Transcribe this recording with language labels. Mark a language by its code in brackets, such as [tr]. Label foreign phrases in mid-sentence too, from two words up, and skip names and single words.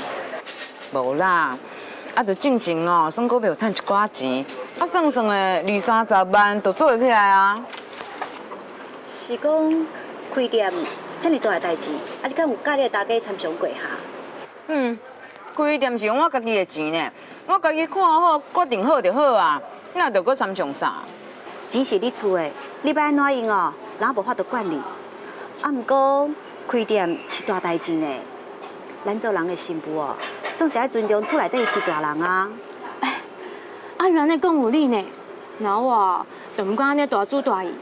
[nan] 无啦，啊，就进前哦，算股票赚一寡钱，啊，算算的20-30万就做会起来啊。是讲开店这么大的代志，啊，你敢有甲你的大家参详过哈？开店是用我家己的钱呢，我家己看好、决定好就好啊，哪着搁参详啥？钱是你出的，你要安怎用哦？人无法度管你。啊，毋过开店是大代志呢。咱做人的媳妇哦，总是爱尊重厝内底是大人啊。啊，原来讲有理呢。那我就毋敢安尼大主大意。